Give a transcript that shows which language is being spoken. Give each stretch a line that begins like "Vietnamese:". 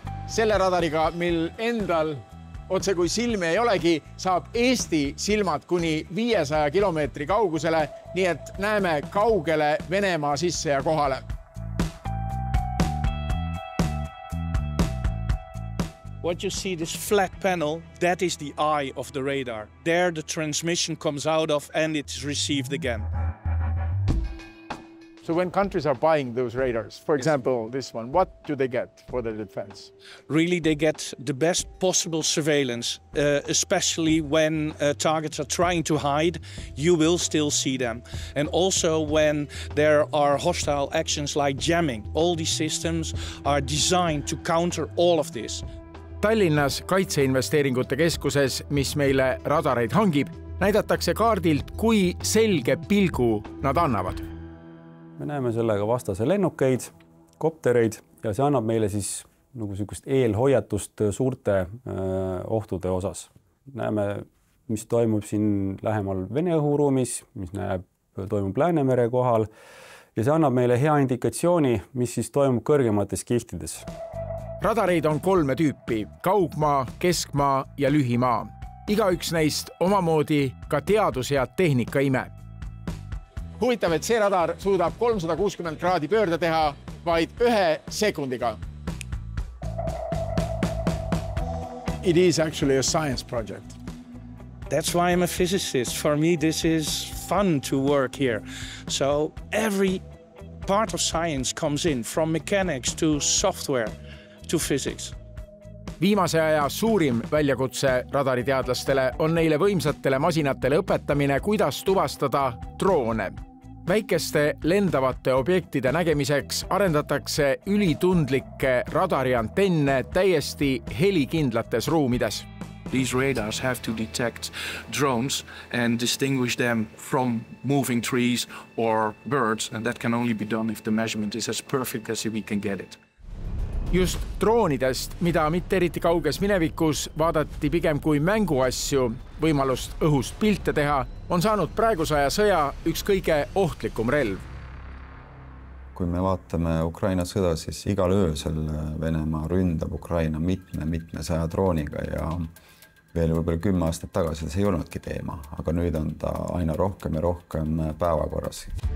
Estonian: Selle radariga, mil endal otse kui silmi ei olegi, saab Eesti silmad kuni 500 kilomeetri kaugusele, nii et näeme kaugele Venemaa sisse ja kohale.
English: What you see, this flat panel, that is the eye of the radar. There the transmission comes out of and it's received again. So when countries are buying those radars, for example, this one, what do they get for their defense? Really, they get the best possible surveillance, especially when targets are trying to hide, you will still see them. And also when there are hostile actions like jamming, all these systems are designed to counter all of this.
Estonian: Tallinnas Kaitseinvesteeringute Keskuses, mis meile radareid hangib, näidatakse kaardilt, kui selge pilgu nad annavad. Me näeme sellega vastase lennukeid, koptereid ja see annab meile siis nagu sükust eelhoiatust suurte ohtude osas. Näeme, mis toimub siin lähemal Vene õhuruumis, mis toimub Läänemere kohal ja see annab meile hea indikatsiooni, mis siis toimub kõrgemates kihtides. Radareid on 3 tüüpi: kaugmaa, keskmaa ja lühimaa. Igaüks neist omamoodi ka teadus ja tehnika ime. Huvitav, et see radar suudab 360 kraadi pöörde teha vaid 1 sekundiga.
English: It is actually a science project. That's why I'm a physicist. For me, this is fun to work here. So every part of science comes in, from mechanics to software to physics.
Estonian: Viimase aja suurim väljakutse radariteadlastele on neile võimsatele masinatele õpetamine, kuidas tuvastada droone. Väikeste lendavate objektide nägemiseks arendatakse ülitundlikke radariantenne täiesti helikindlates ruumides.
English: These radars have to detect drones and distinguish them from moving trees or birds, and that can only be done if the measurement is as perfect as we can get it.
Estonian: Just droonidest, mida mitte eriti kauges minevikus vaadati pigem kui mänguasju, võimalust õhust pilte teha, on saanud praeguse aja sõja üks kõige ohtlikum relv. Kui me vaatame Ukraina sõda, siis igal öösel Venemaa ründab Ukraina mitme 100 drooniga ja veel võib-olla 10 aastat tagasi see ei olnudki teema, aga nüüd on ta aina rohkem ja rohkem päevakorras.